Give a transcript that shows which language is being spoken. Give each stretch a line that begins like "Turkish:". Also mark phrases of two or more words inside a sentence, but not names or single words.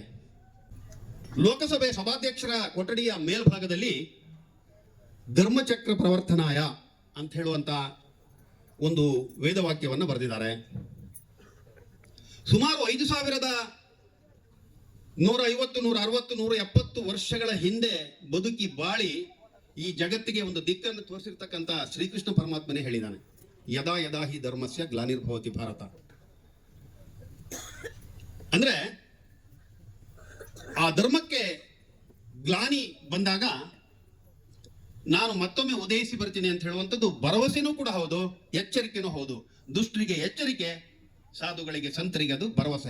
Kannada: ಲೋಕಸಭೆ ಸಭಾಧ್ಯಕ್ಷರ ಕೊಠಡಿಯ ಮೇಲ್ಭಾಗದಲ್ಲಿ
Sanskrit: ಧರ್ಮಚಕ್ರ ಪ್ರವರ್ತನಾಯ
Kannada: ಅಂತ ಹೇಳುವಂತ ಒಂದು ವೇದವಾಕ್ಯವನ್ನು ಬರೆದಿದ್ದಾರೆ. ಸುಮಾರು 5150, 160, 170 ವರ್ಷಗಳ ಹಿಂದೆ ಬದುಕಿ ಬಾಳಿ ಈ ಜಗತ್ತಿಗೆ ಒಂದು ದಿಕ್ಕನ್ನು ತೋರಿಸಿರ್ತಕ್ಕಂಥ ಶ್ರೀಕೃಷ್ಣ ಪರಮಾತ್ಮನೇ ಹೇಳಿದ್ದಾನೆ,
Sanskrit: ಯದಾ ಯದಾ ಹಿ ಧರ್ಮಸ್ಯ ಗ್ಲಾನಿರ್ಭವತಿ ಭಾರತ.
Kannada: ಅಂದ್ರೆ ಆ ಧರ್ಮಕ್ಕೆ ಗ್ಲಾನಿ ಬಂದಾಗ ನಾನು ಮತ್ತೊಮ್ಮೆ ಉದಯಿಸಿ ಬರ್ತೀನಿ ಅಂತ ಹೇಳುವಂಥದ್ದು ಭರವಸೆನೂ ಕೂಡ ಹೌದು, ಎಚ್ಚರಿಕೆನೂ ಹೌದು. ದುಷ್ಟರಿಗೆ ಎಚ್ಚರಿಕೆ, ಸಾಧುಗಳಿಗೆ ಸಂತರಿಗೆ ಅದು ಭರವಸೆ.